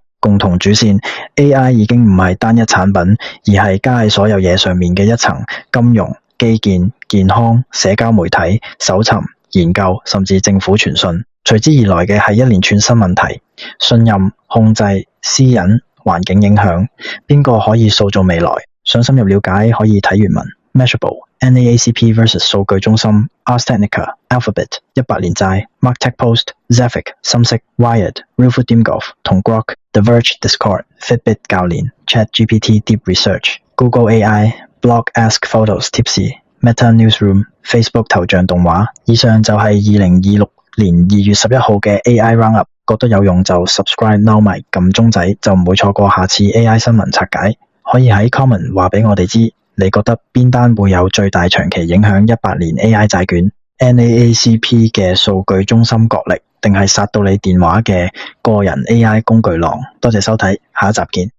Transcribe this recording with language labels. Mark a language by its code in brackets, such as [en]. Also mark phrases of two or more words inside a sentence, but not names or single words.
[yue] 共同主線 AI 已經唔係單一產品，而係加喺所有嘢上面嘅一層，金融、基建、健康、社交媒體、搜尋、研究，甚至政府傳訊。隨之而來嘅係一連串新問題：信任、控制、私隱、環境影響，邊個可以塑造未來？想深入了解可以睇原文。Measurable NAACP vs 數據中心 Ars Technica Alphabet 100 年債 MarkTech Post Zefik 深色 Wired RealFood.gov 同 Grok The Verge Discord Fitbit 教練 ChatGPT Deep Research Google AI Blog Ask Photos Tipsy Meta Newsroom Facebook 頭像動畫。以上就係2026年2月11號嘅 AI Roundup。覺得有用就 [en] subscribe now [yue] 埋撳鐘仔，就唔會錯過下次 AI 新聞拆解。可以喺 comment 話俾我哋知，你覺得邊單會有最大長期影響100年 AI 債券 NAACP 嘅數據中心角力，定係殺到你電話嘅個人 AI 工具狼？多謝收睇，下一集見。